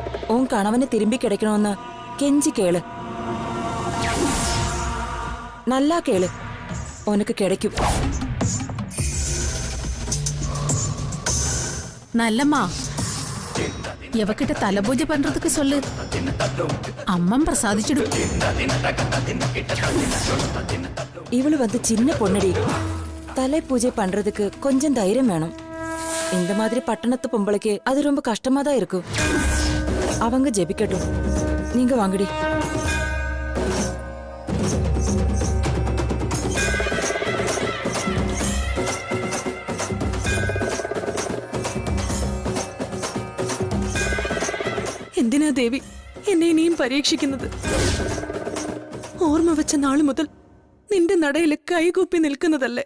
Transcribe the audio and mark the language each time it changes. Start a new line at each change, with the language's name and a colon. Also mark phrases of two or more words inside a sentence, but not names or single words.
Malayalam: ഓൻ കണവനെ തിരുമ്പി കിടക്കണമെന്ന് കെഞ്ചി കേള്. നല്ല കേള്, ഓനക്ക് കിടക്കും.
Tamil: நல்லம்மா, எவகிட்ட தலைபூஜை பண்றதுக்கு சொல்லு. அம்மன் பிரசாதிச்சிடும். இவளு வந்து சின்ன பொண்ணடி. தலை பூஜை பண்றதுக்கு கொஞ்சம் தைரியம் வேணும். இந்த மாதிரி பட்டணத்து பொம்பளைக்கு அது ரொம்ப கஷ்டமா தான் இருக்கும். அவங்க ஜெபிக்கட்டும், நீங்க வாங்கடி.
Malayalam: എന്തിനാ ദേവി എന്നെ ഇനിയും പരീക്ഷിക്കുന്നത്? ഓർമ്മ വെച്ച നാളു മുതൽ നിന്റെ നടയിൽ കൈകൂപ്പി നിൽക്കുന്നതല്ലേ.